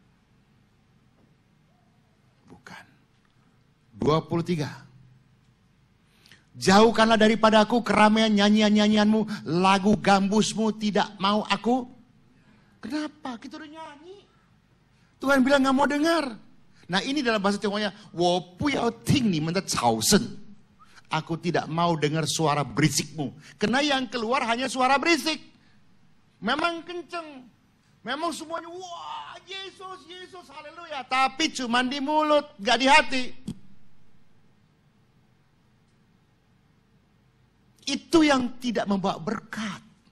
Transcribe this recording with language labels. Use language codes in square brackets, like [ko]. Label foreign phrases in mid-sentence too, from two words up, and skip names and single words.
[id] Bukan. 23. Jauhkanlah daripada aku keramaian nyanyian-nyanyianmu, lagu gambusmu tidak mau aku. Kenapa? Kita udah nyanyi. Tuhan bilang gak mau dengar. Nah ini dalam bahasa Tionghoa, [zh] 我不要听你们的吵声. [id] Aku tidak mau dengar suara berisikmu. Karena yang keluar hanya suara berisik. Memang kenceng. Memang semuanya, wah Yesus, Yesus, haleluya. Tapi cuma di mulut, gak di hati. Itu yang tidak membawa berkat.